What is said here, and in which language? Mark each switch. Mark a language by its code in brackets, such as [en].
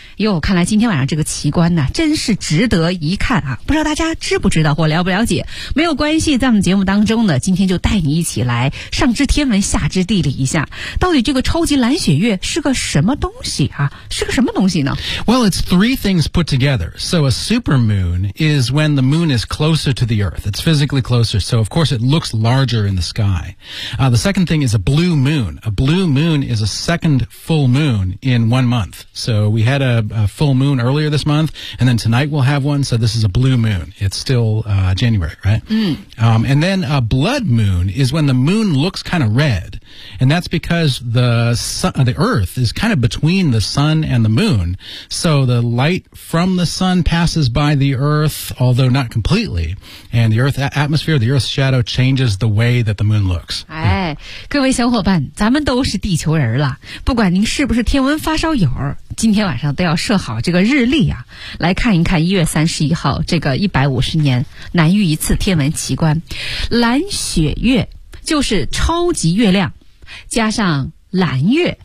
[zh] 哟，看来今天晚上这个奇观呢、啊，真是值得一看啊！不知道大家知不知道或了不了解？没有关系，在我们节目当中呢，今天就带你一起来上知天文，下知地理一下，到底这个超级蓝血月是个什么东西啊？是个什么东西呢 [en] ？Well, it's three things put together. So a super moon is when the moon is closer to the Earth. It's physically closer, so of course it looks larger in the sky. The second thing is a blue moon. A blue moon is a second full moon in 1 month. So we had a full moon earlier this month, and then tonight we'll have one, so this is a blue moon. It's still January, right? Mm. And then a blood moon is when the moon looks kind of red, and that's because the Earth is kind of between the sun and the moon, so the light from the sun passes by the Earth, although not completely, and the Earth's atmosphere, the Earth's shadow changes the way that the moon looks. [zh] 哎，各位小伙伴，咱们都是地球人了，不管您是不是天文发烧友，今天晚上都要设好这个日历啊，来看一看1月31号这个150年难遇一次天文奇观。蓝血月就是超级月亮加上蓝月，